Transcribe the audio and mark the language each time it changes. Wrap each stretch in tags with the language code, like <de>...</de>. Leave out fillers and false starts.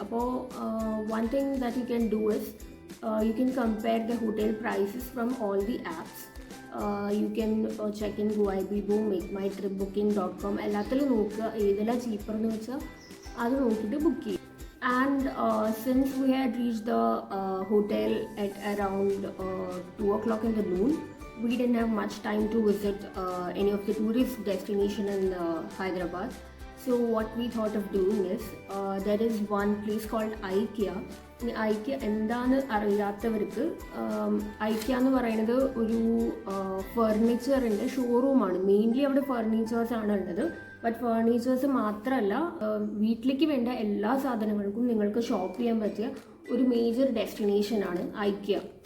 <ml>അപ്പോൾ</ml> <en>One thing that you can do is you can compare the hotel prices from all the apps. You can check in</en> <ml>GoIBbo, makemytripbooking.com എല്ലാത്തിലും നോക്കുക ഏതെല്ലാം cheaper എന്ന് വെച്ചാൽ അത് നോക്കിയിട്ട് ബുക്ക് ചെയ്യും.</ml> <en>And since we had reached the hotel at around 2 o'clock in the noon, we didn't have much time to visit any of the tourist destination in Hyderabad. So what we thought of doing is, there is one place called IKEA.</en> <ml>IKEA എന്താണെന്ന് അറിയാത്തവർക്ക്, IKEA എന്ന് പറയുന്നത് ഒരു ഫർണിച്ചറിൻ്റെ ഷോറൂമാണ്. Mainly അവിടെ furnitures ആണ് ഉള്ളത്. But furnitures മാത്രമല്ല, വീട്ടിലേക്ക് വേണ്ട എല്ലാ സാധനങ്ങൾക്കും നിങ്ങൾക്ക് ഷോപ്പ് ചെയ്യാൻ പറ്റിയ ഒരു മേജർ ഡെസ്റ്റിനേഷനാണ് IKEA.</ml>